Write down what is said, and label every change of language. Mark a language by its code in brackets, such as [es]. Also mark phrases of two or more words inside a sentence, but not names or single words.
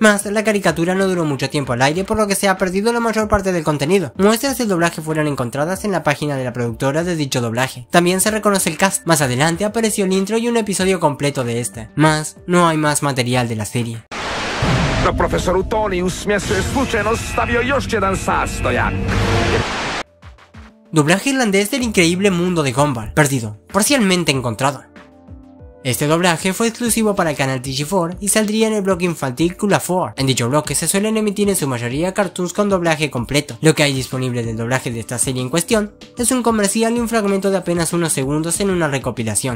[es] Más, la caricatura no duró mucho tiempo al aire, por lo que se ha perdido la mayor parte del contenido. Muestras del doblaje fueron encontradas en la página de la productora de dicho doblaje. También se reconoce el cast. Más adelante apareció el intro y un episodio completo de esta. Más, no hay más material de la serie. [hr] Profesor Utonius mnie slučajno stavio još jedan sastojak. [es] Doblaje irlandés del increíble mundo de Gumball, perdido, parcialmente encontrado. Este doblaje fue exclusivo para el canal TG4 y saldría en el blog infantil Kula4. En dicho blog se suelen emitir en su mayoría cartoons con doblaje completo. Lo que hay disponible del doblaje de esta serie en cuestión es un comercial y un fragmento de apenas unos segundos en una recopilación.